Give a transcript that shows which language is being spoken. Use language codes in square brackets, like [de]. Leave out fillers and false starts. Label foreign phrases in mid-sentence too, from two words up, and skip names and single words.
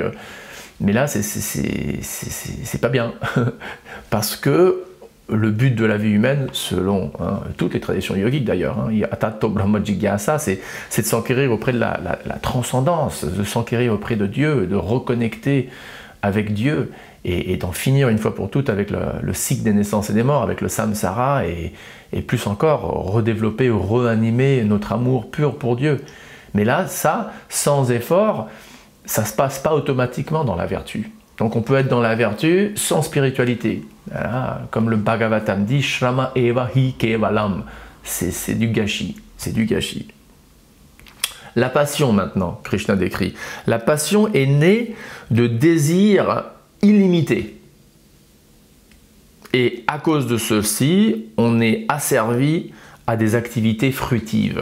[fr] mais là c'est pas bien, parce que le but de la vie humaine, selon toutes les traditions yogiques d'ailleurs, [sa] Atato Brahma Jigyasa, [fr] c'est de s'enquérir auprès de la transcendance, de s'enquérir auprès de Dieu, de reconnecter avec Dieu, et d'en finir une fois pour toutes avec le cycle des naissances et des morts, avec le samsara, et plus encore, redévelopper ou reanimer notre amour pur pour Dieu. Mais là, ça, sans effort, ça ne se passe pas automatiquement dans la vertu. Donc on peut être dans la vertu sans spiritualité. Voilà, comme le Bhagavatam dit, [sa] Shrama eva hi kevalam. [fr] C'est du gâchis, c'est du gâchis. La passion maintenant, Krishna décrit. La passion est née de désirs illimités. Et à cause de ceci, on est asservi à des activités fruitives.